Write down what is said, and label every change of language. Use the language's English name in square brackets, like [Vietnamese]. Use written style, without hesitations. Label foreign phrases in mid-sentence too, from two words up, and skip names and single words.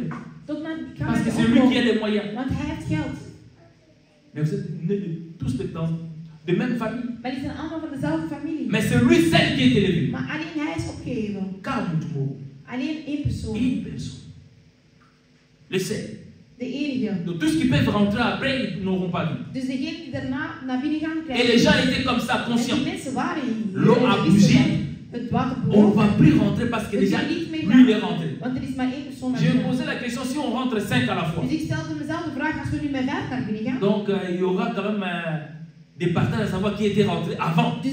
[French] Parce que c'est lui qui a les moyens. Mais vous êtes nés tous de même famille. Mais c'est lui seul qui est élevé. Une personne. Le seul. Donc tous qui peuvent rentrer après, ils n'auront pas vu. [Dutch] Dus degenen die daarna naar binnen gaan krijgen. [French] Et les gens étaient comme ça, conscients. L'eau a L'eau bougé. On ne va plus rentrer parce que déjà, lui, il est rentré. J'ai posé la question si on rentre 5 à la fois. Donc, il y aura quand même des partages à savoir qui était rentré avant.